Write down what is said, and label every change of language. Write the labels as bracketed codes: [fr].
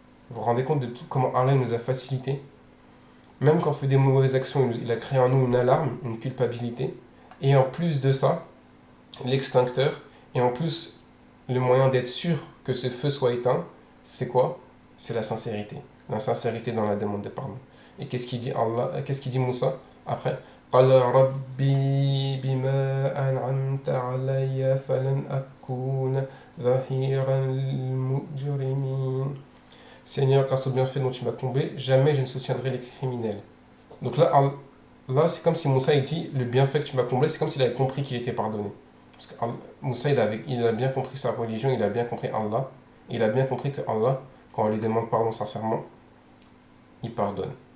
[fr] Vous vous rendez compte de tout comment Allah nous a facilité? Même quand on fait des mauvaises actions, il a créé en nous une alarme, une culpabilité. Et en plus de ça, l'extincteur, et en plus, le moyen d'être sûr que ce feu soit éteint, c'est quoi? C'est la sincérité. La sincérité dans la demande de pardon. Et qu'est-ce qu'il dit Allah, qu'est-ce qu'il dit Moussa après? [ar] قال ربي بما أنعمت علي فلن أكون ظهيرا للمجرمين. [fr] Seigneur, grâce au bienfait dont tu m'as comblé, jamais je ne soutiendrai les criminels. Donc là c'est comme si Moussa il dit le bienfait que tu m'as comblé, c'est comme s'il avait compris qu'il était pardonné. Parce que Moussa il a bien compris sa religion, il a bien compris Allah, il a bien compris que Allah, quand on lui demande pardon sincèrement, il pardonne.